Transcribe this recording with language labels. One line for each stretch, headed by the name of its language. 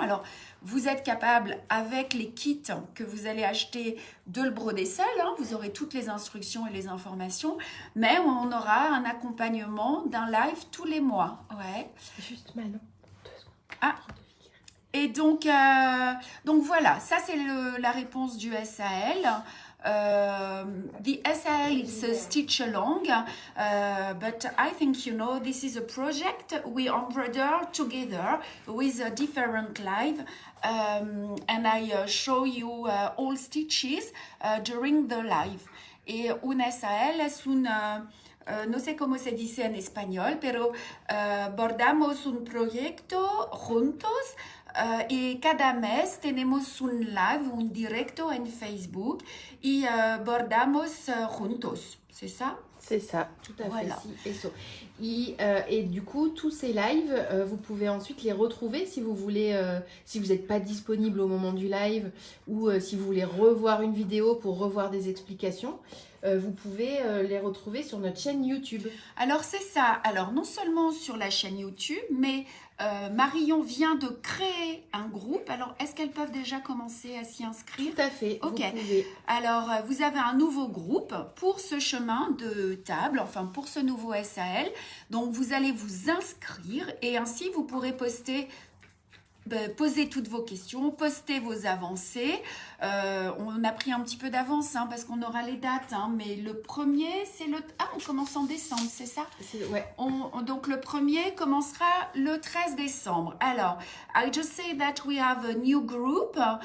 French: Alors, vous êtes capable, avec les kits que vous allez acheter, de le broder seul. Hein. Vous aurez toutes les instructions et les informations. Mais on aura un accompagnement d'un live tous les mois. Ouais. Juste Manon. 2 secondes. Ah. Et donc voilà, ça c'est la réponse du SAL.
English: The SAL is a stitch along, but I think you know this is a project we embroider together with a different live, and I show you all stitches during the live.
Spanish: Et un SAL es no sé cómo se dice en español, pero bordamos un proyecto juntos. Y cada mes tenemos un live, un directo en Facebook y bordamos juntos,
French: c'est ça? C'est ça, tout à Voilà. fait. Et du coup, tous ces lives, vous pouvez ensuite les retrouver si vous voulez, si vous n'êtes pas disponible au moment du live ou si vous voulez revoir une vidéo pour revoir des explications. Vous pouvez les retrouver sur notre chaîne YouTube. Alors c'est ça, alors non seulement sur la chaîne YouTube, mais Marion vient de créer un groupe. Alors est-ce qu'elles peuvent déjà commencer à s'y inscrire? Tout à fait, Ok. vous pouvez. Alors, vous avez un nouveau groupe pour ce chemin de table, enfin pour ce nouveau SAL. Donc, vous allez vous inscrire et ainsi, vous pourrez poser toutes vos questions, poster vos avancées. On a pris un petit peu d'avance hein, parce qu'on aura les dates, hein, mais le premier, c'est le... Ah, on commence en décembre, c'est ça? Ouais. Donc, le premier commencera le 13 décembre.
English: Alors, I just say that we have a new group.